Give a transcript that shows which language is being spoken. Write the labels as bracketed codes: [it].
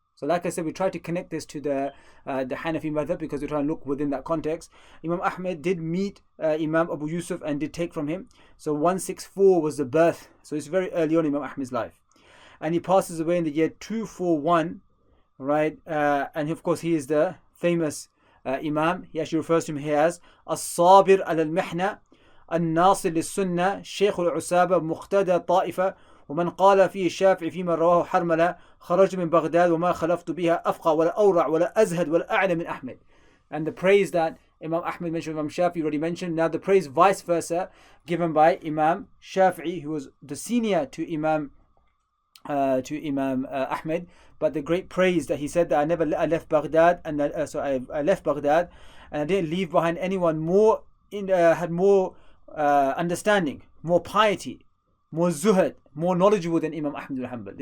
[en] So like I said, we try to connect this to the Hanafi madhab because we try and look within that context. Imam Ahmed did meet Imam Abu Yusuf and did take from him. So 164 was the birth. So it's very early on in Imam Ahmed's life. And he passes away in the year 241, right? And of course, he is the famous Imam. He actually refers to him here as As-Sabir al-Mihna, Al-Nasir al-Sunnah, Shaykh al-Usaba, Muqtada Ta'ifa, [ar] ومن قال فيه الشافعي فيما رواه حرملة خرج من بغداد وما خلفت بها أفقى ولا أورع ولا أزهد ولا أعلم من أحمد. [en] And the praise that Imam Ahmed mentioned, Imam Shafi'i already mentioned. Now the praise vice versa given by Imam Shafi'i, who was the senior to Imam Ahmed, but the great praise that he said that I left Baghdad and I left Baghdad and I didn't leave behind anyone more had more understanding, more piety, more zuhud, more knowledgeable than Imam Ahmad al-Hanbal.